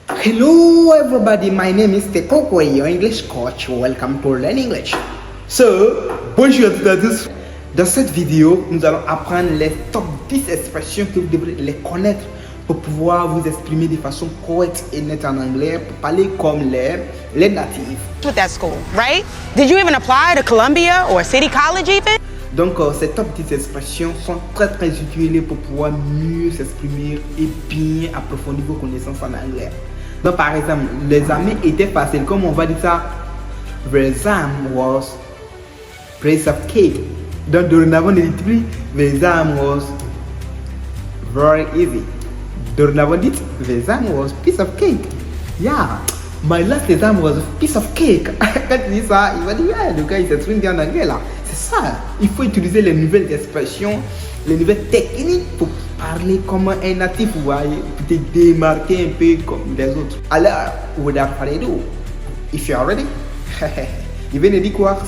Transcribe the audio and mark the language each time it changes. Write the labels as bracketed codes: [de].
[en] Hello everybody, my name is Tekoko, your English coach. Welcome to Learn English. [fr] So, bonjour à toutes et à tous. Dans cette vidéo, nous allons apprendre les top 10 expressions que vous devrez les connaître pour pouvoir vous exprimer de façon correcte et nette en anglais, pour parler comme les natifs. [en] With that school, right? Did you even apply to Columbia or City College even? [fr] Donc, ces top 10 expressions sont très utilisées pour pouvoir mieux s'exprimer et bien approfondir vos connaissances en anglais. Donc, par exemple, les amis étaient faciles, comme on va dire ça, [en] the exam was piece of cake. [fr] Donc, dorénavant, ne dites plus, [en] the exam was very easy. [fr] Dorénavant, dites, [en] the exam was piece of cake. Yeah, my last exam was a piece of cake. [fr] Quand tu dis ça, il va dire, [en] yeah, [fr] le gars, il s'exprime bien en anglais là. C'est ça, il faut utiliser les nouvelles expressions, les nouvelles techniques pour parler comme un natif, vous voyez, pour te démarquer un peu comme les autres. [en] Alors, without further ado, if you are ready, [fr] il vient de dire quoi?